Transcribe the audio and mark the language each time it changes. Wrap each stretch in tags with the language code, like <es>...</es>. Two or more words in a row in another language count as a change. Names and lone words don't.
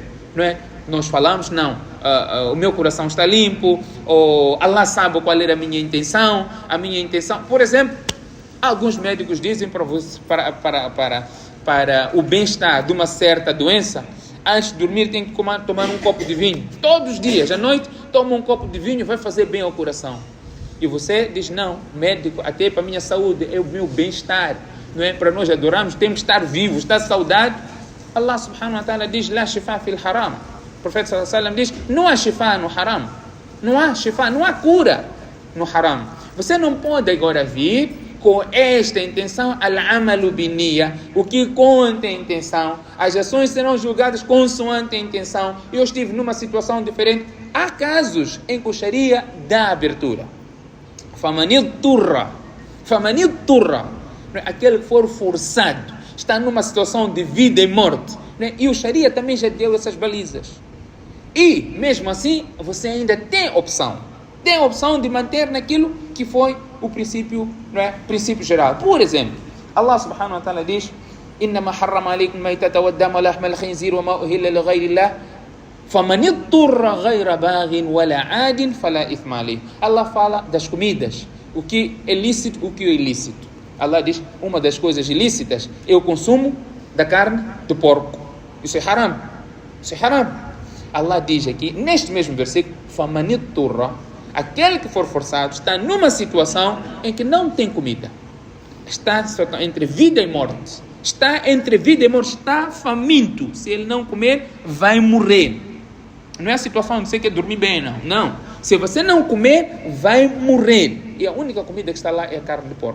<pt>Não é? Nós falamos, não, o meu coração está limpo, ou Allah sabe qual era a minha intenção, por exemplo, alguns médicos dizem para o bem-estar de uma certa doença, antes de dormir tem que tomar um copo de vinho, todos os dias, à noite, toma um copo de vinho, vai fazer bem ao coração. E você diz, não, médico, até para a minha saúde, é o meu bem-estar, não é? Para nós adorarmos, temos que estar vivos, estar saudável. Allah</pt> <ar>سبحانه وتعالى</ar> <pt>diz,</pt> <ar>لا شفاء في الحرام.</ar> <pt>O profeta</pt> <ar>صلى الله عليه وسلم</ar> <pt>diz, não há shifa no haram. Não há shifa, não há cura no haram. Você não pode agora vir com esta intenção,</pt> <ar>الأعمال بالنية,</ar> <pt>o que conta a intenção. As ações serão julgadas consoante a intenção. Eu estive numa situação diferente. Há casos em que o Sharia dá abertura.</pt> <ar>فمن اضطر,</ar> <pt>aquele que for forçado, está numa situação de vida e morte, né? E o Sharia também já deu essas balizas. E, mesmo assim, você ainda tem opção de manter naquilo que foi o princípio, né? Princípio geral. Por exemplo,</pt> <ar>الله سبحانه وتعالى diz: إنما حرم عليكم الميتة والدم ولحم الخنزير وما أهل لغير الله فمن اضطر غير باغ ولا عاد فلا إثم عليه.</ar> <pt>Allah fala das comidas, o que é lícito, o que é ilícito. Allah diz, uma das coisas ilícitas é o consumo da carne do porco. Isso é haram. Allah diz aqui, neste mesmo versículo,</pt> <ar>فَمَنِ الطُّرَّ,</ar> <pt>aquele que for forçado está numa situação em que não tem comida. Está entre vida e morte. Está faminto. Se ele não comer, vai morrer. Não é a situação de você quer dormir bem, não. Não. Se você não comer, vai morrer. E a única comida que está lá é a carne de porco.</pt>